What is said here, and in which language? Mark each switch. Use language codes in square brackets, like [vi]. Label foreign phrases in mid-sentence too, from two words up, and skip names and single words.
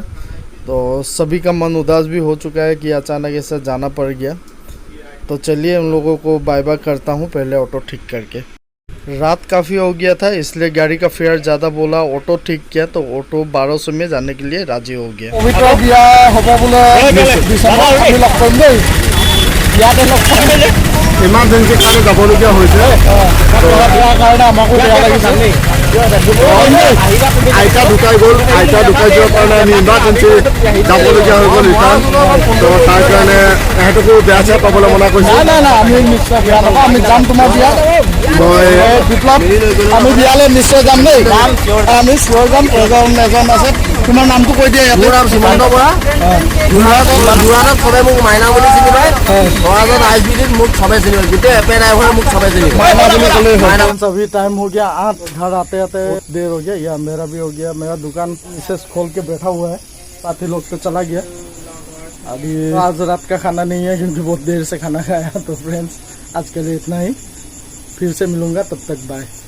[hi] तो सभी का मन उदास भी हो चुका है कि अचानक ऐसा जाना पड़ गया। तो चलिए उन लोगों को बाय बाय करता हूँ पहले ऑटो ठीक करके। रात काफ़ी हो गया था इसलिए गाड़ी का फेयर ज़्यादा बोला, ऑटो ठीक किया तो ऑटो 1200 में जाने के लिए राजी हो गया। [as] পবিত্ৰ বিয়া হ'ব बोले ডিচেম্বৰত আমি লগ কৰিম দেই, বিয়াতে লগ কৰিম। ইমাৰ্জেঞ্চি কাৰণে যাবলগীয়া হৈছে। বিয়াৰ কাৰণে আমাকো বেয়া লাগিছে। আইতা ঢুকাই গ'ল, আইতা ঢুকাই যোৱাৰ কাৰণে আমি ইমাৰ্জেঞ্চি যাবলগীয়া হৈ গ'ল ৰিটাৰ্ণ। তো তাৰ কাৰণে এহেঁতকো বেয়া চেয়া পাবলৈ মনা কৰিছে। নাই নাই আমি নিশ্চয় বেয়া নাপাওঁ, আমি যাম তোমাৰ বিয়াত। মই বিপ্লৱ আমি বিয়ালৈ নিশ্চয় যাম দেই, আমি চিয়ৰ যাম। এজন আছে, তোমাৰ নামটো কৈ দিয়া। মোৰ নাম সীমান্ত বৰা। যোৰহাটত চবে মোক মাইনা বুলি চিনি পায়, বৰাজত আই পি ডিত মোক চবে চিনি পায়, গোটেই এপে ড্ৰাইভাৰে মোক চবে চিনি পায়। [hi] अभी टाइम हो गया 8, घर आते आते देर हो गया, या मेरा भी हो गया। मेरा दुकान मिसेस खोल के बैठा हुआ है, साथी लोग तो चला गया। अभी आज रात का खाना नहीं है क्योंकि बहुत देर से खाना खाया। तो फ्रेंड्स आज के लिए इतना ही, फिर से मिलूंगा, तब तक बाय।